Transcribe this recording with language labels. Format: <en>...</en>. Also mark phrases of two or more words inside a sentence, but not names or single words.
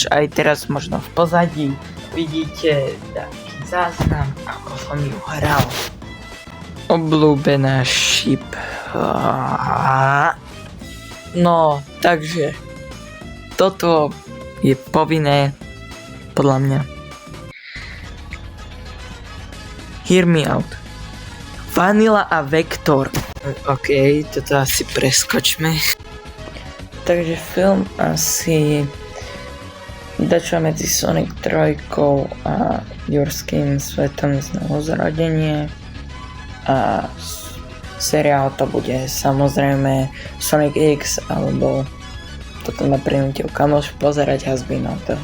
<sk>Aj teraz možno v pozadí vidíte taký záznam, ako som ju hral. Obľúbená ship. No, takže toto je povinné podľa mňa.</sk> <en>Hear me out.</en> <sk>Vanilla a Vector. OK, toto asi preskočme. Takže film asi dačo medzi Sonic 3 a Jurským svetom znovu zrodenie. A seriál to bude samozrejme Sonic X, alebo toto ma prinútil kamoš pozerať Hazbinov to.</sk>